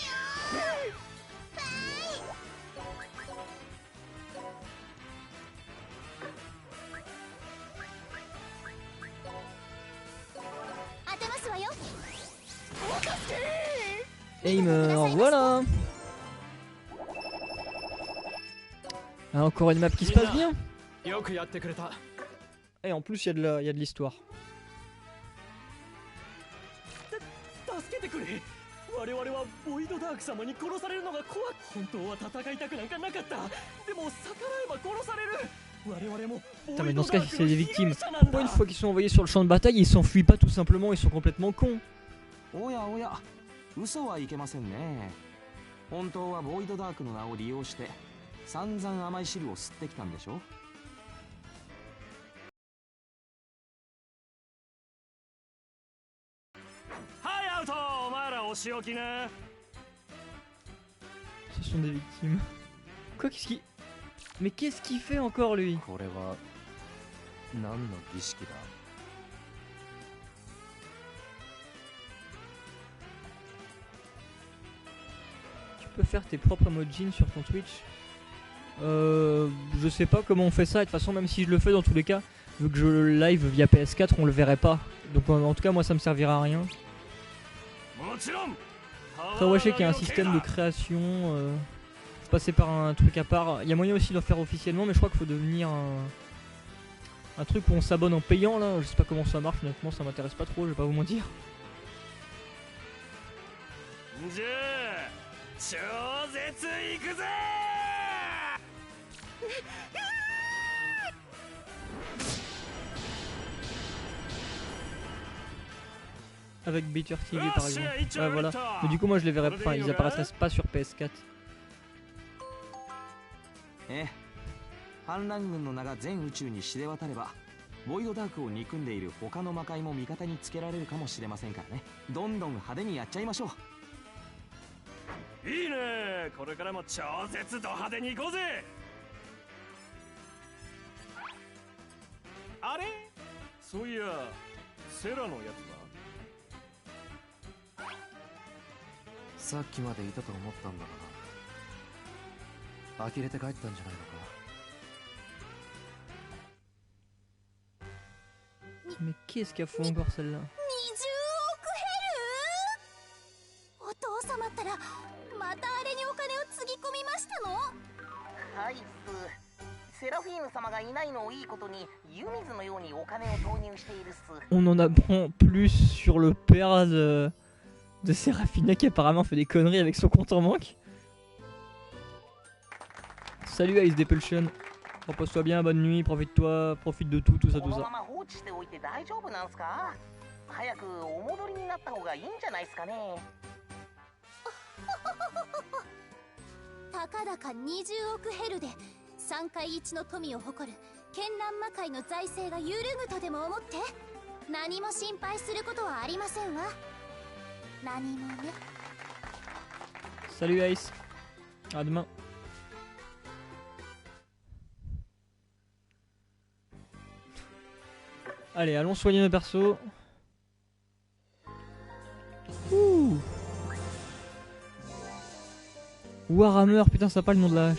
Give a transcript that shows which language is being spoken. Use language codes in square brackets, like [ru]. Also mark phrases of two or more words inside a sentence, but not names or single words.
[fr] Et il meurt, voilà. Ah, encore une map qui se passe bien. Et en plus il y a de l'histoire. [ja] れ。我々はボイドダーク様に殺されるのが怖く、本当は戦いたくなんかなかった。でも逆らえば殺される。我々も [fr] Putain, [ja] ボ [fr] mais [ja] イ [fr] dans [ja] ド [fr] ce [ja] ダ [fr] cas, [ja] ー [fr] si [ja] ク [fr] c'est [ja] の [fr] des [ja] 被 [fr] victimes, [ja] 害者なん [fr] pourquoi [ja] だ [fr] une。fois qu'ils sont envoyés sur le champ de bataille, ils s'enfuient pas tout simplement, ils sont complètement cons. [ja] おやおや、嘘はいけませんね。本当はボイドダークの名を利用して散々甘い汁を吸ってきたんでしょ。はい、アウト。お前らお仕置きな。 [fr] Ce sont des victimes. Quoi, qu'est-ce qui... Mais qu'est-ce qu'il fait encore, lui? [ja] これは何の儀式だ？ [fr] Tu peux faire tes propres emojis sur ton Twitch. Je sais pas comment on fait ça, et de toute façon même si je le fais dans tous les cas, vu que je live via PS4 on le verrait pas. Donc en tout cas moi ça me servira à rien. [ja] もちろん。 [fr] Après ouais je sais qu'il y a un système de création, faut passer par un truc à part. Il y a moyen aussi de le faire officiellement mais je crois qu'il faut devenir un truc où on s'abonne en payant là. Je sais pas comment ça marche honnêtement, ça m'intéresse pas trop, je vais pas vous mentir. [ja] じゃあ超絶いくぜ。 [fr] Avec Beater TV par exemple. Ouais voilà. Mais du coup moi je les verrai pas, enfin ils apparaîtraient pas sur PS4. [ja] ええ、反乱軍の名が全宇宙に知れ渡ればボイドダークを憎んでいる他の魔界も味方につけられるかもしれませんからね。どんどん派手にやっちゃいましょう。いいね。これからも超絶ド派手に行こうぜ。あれ、そういやセラのやつは。さっきまでいたと思ったんだがな。呆れて帰ったんじゃないのか。 [fr] Mais qu'est-ce qu'elle fout encore celle-là? [ja] 20億ヘル。お父様ったらまたあれにお金をつぎ込みましたの？はいっす。セラフィーヌ様がいないのをいいことに湯水のようにお金を投入しているっす。 [fr] On en apprend plus sur le père de Seraphina qui apparemment fait des conneries avec son compte en banque. Salut Ice Depulsion. Repose-toi bien, bonne nuit, profite-toi, profite de tout, tout ça, [ja] こ [fr] tout [ja] の [fr] ça. [ja] まま放置しておいて大丈夫なんすか？早くお戻りになった方がいいんじゃないっすかね。たかだか20億ヘルで三界一の富を誇る絢爛魔界の財政が揺るぐとでも思って何も心配することはありませんわ。何もね。 [fr] Salut Ice. À demain. Allez, allons soigner nos persos. Ouh. Warhammer, putain, ça a pas le nom de la hache.